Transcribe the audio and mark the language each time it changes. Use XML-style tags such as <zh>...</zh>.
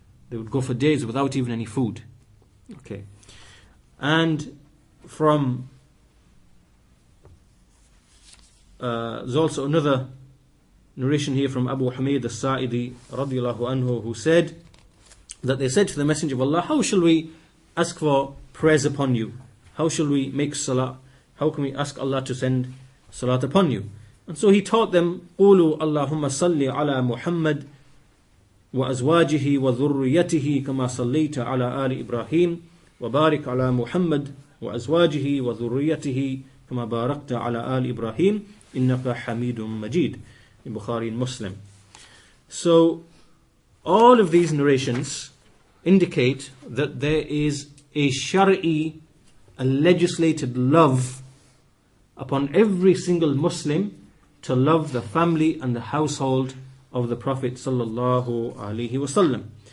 <en>They would go for days without even any food. Okay. And from there's also another narration here from Abu Hamid al-Sa'idi radiallahu anhu, who said that they said to the Messenger of Allah, how shall we ask for prayers upon you? How shall we make salah? How can we ask Allah to send salat upon you? And so he taught them,</en> <ar>قُولُوا اللهم صل على محمد وأزواجه وذريته كما صليت على آل إبراهيم وبارك على محمد وأزواجه وذريته كما باركت على آل إبراهيم إنك حميد مجيد,</ar> <en>in Bukhari and Muslim. So all of these narrations indicate that there is a Shar'i, a legislated love upon every single Muslim to love the family and the household of the Prophet sallallahu alaihi wasallam.</en>